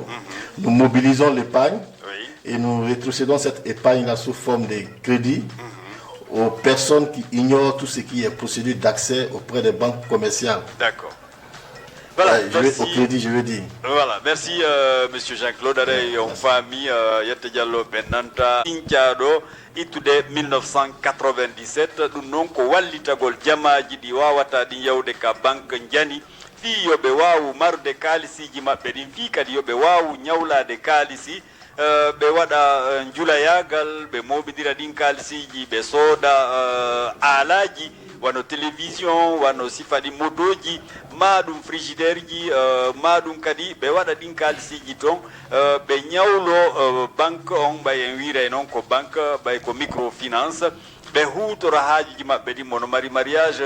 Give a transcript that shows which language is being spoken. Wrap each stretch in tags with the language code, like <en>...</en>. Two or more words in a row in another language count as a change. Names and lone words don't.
<fr>Nous mobilisons l'épargne et nous rétrocédons cette épargne-là sous forme de crédit aux personnes qui ignorent tout ce qui est procédure d'accès auprès des banques commerciales. D'accord. Voilà, merci. Au crédit, je veux dire. Voilà, merci Monsieur Jean-Claude.</fr> <ff>On famille Yette Diallo Benanta Intiado itude 1997 ɗum noon ko wallitagol jamaji ɗi wawata ɗin yawde ka banque jani fi yoɓe wawu marude kalisiji maɓɓe ɗin fi kadi yoɓe wawu ñawlade kalisi ɓe waɗa julayagal ɓe moɓidira ɗin kalisiji ɓe sooda alaji wano télévision wano sifadi motoji maɗum frigidaire ji maɗum kadi ɓe waɗa ɗin kalisiji toon ɓe ñawlo banque on ɓay en wiray noon ko banque ɓay ko microfinance ɓe hutora haajuji maɓɓe ɗin mono mari mariage</ff>